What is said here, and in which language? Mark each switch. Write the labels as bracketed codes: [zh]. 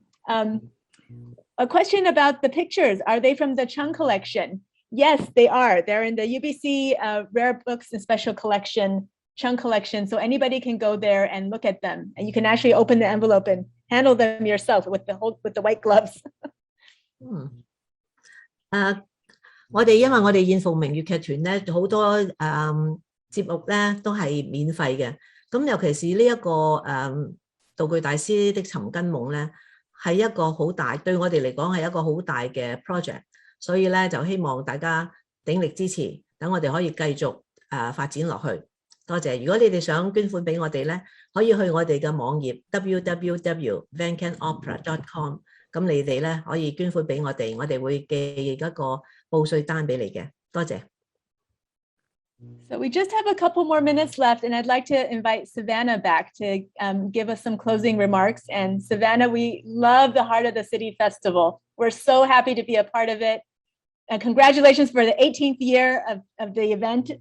[en] A question about the pictures. Are they from the Chung collection? Yes, they are. They're in the UBC Rare Books and Special Collection, Chung collection. So anybody can go there and look at them. And you can actually open the envelope and handle them yourself with the white gloves. [yue] 我哋因為我哋燕鳳鳴粵劇團咧，好多節目咧都係免費嘅。咁尤其是呢一個道具大師的尋根夢咧，係一個好大，對我哋嚟講係一個好大嘅 project。所以咧就希望大家鼎力支持，等我哋可以繼續發展落去。多謝。如果你哋想捐款俾我哋咧，可以去我哋嘅網頁 www.vancanopera.com。咁你哋咧可以捐款俾我哋，我哋會寄一個報稅單俾你嘅。多謝。 [en] So we just have a couple more minutes left, and I'd like to invite Savannah back to give us some closing remarks. And Savannah, we love the Heart of the City Festival. We're so happy to be a part of it. And congratulations for the 18th year of the event.